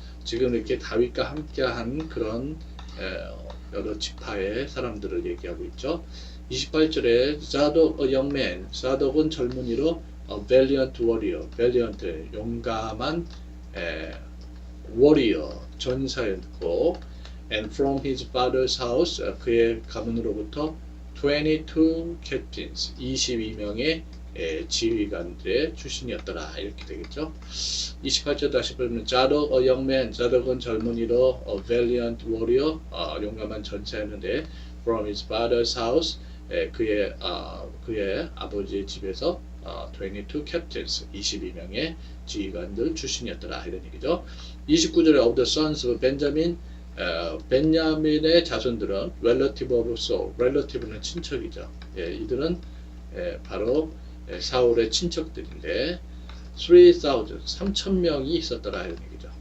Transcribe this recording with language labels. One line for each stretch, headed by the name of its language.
Korean: 지금 이렇게 다윗과 함께한 그런 여러 지파의 사람들을 얘기하고 있죠. 28절에
English: Zadok, a young man,
Korean: 사독은 젊은이로
English: valiant warrior, valiant,
Korean: 용감한
English: warrior,
Korean: 전사였고,
English: and from his father's house,
Korean: 그의 가문으로부터
English: 22 captains,
Korean: 22명의 지휘관들의 출신이었더라 이렇게 되겠죠. 28절 다시 보면
English: Zadok, a young man,
Korean: 자독은 젊은이로
English: valiant warrior,
Korean: 용감한 전사였는데,
English: from his father's house,
Korean: 그의 아버지의 집에서
English: 22 captains,
Korean: 22명의 지휘관들 출신이었더라 이런 얘기죠. 29절에
English: of the sons of Benjamin,
Korean: 벤야민의 자손들은
English: relative of Saul,
Korean: relative는 친척이죠. 이들은 바로 사울의 친척들인데 3,000명이 있었더라 이런 얘기죠.